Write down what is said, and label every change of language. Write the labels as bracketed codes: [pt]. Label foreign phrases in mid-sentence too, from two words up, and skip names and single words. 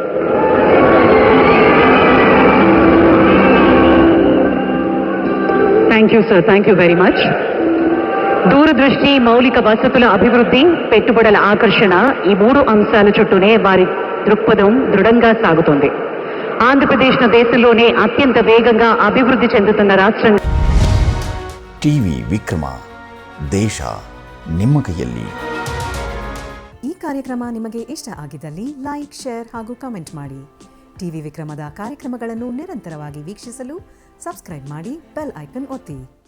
[en] Thank you sir, thank you very much. [te] దూరదృష్టి, మౌలిక వసతుల అభివృద్ధి, పెట్టుబడుల ఆకర్షణ, ఈ 3 అంశాల చుట్టూనే వారి దృక్పథం దృఢంగా సాగుతుంది. ఆంధ్రప్రదేశ్ దేశంలోనే అత్యంత వేగంగా అభివృద్ధి చెందుతున్న రాష్ట్రం. [kn] ಟಿವಿ ವಿಕ್ರಮ, ದೇಶ ನಿಮ್ಮ ಕೈಯಲ್ಲಿ. ಈ ಕಾರ್ಯಕ್ರಮ ನಿಮಗೆ ಇಷ್ಟ ಆಗಿದ್ದಲ್ಲಿ ಲೈಕ್, ಶೇರ್ ಹಾಗೂ ಕಮೆಂಟ್ ಮಾಡಿ. ಟಿವಿ ವಿಕ್ರಮದ ಕಾರ್ಯಕ್ರಮಗಳನ್ನು ನಿರಂತರವಾಗಿ ವೀಕ್ಷಿಸಲು ಸಬ್ಸ್ಕ್ರೈಬ್ ಮಾಡಿ, [en] bell icon [kn] ಒತ್ತಿ.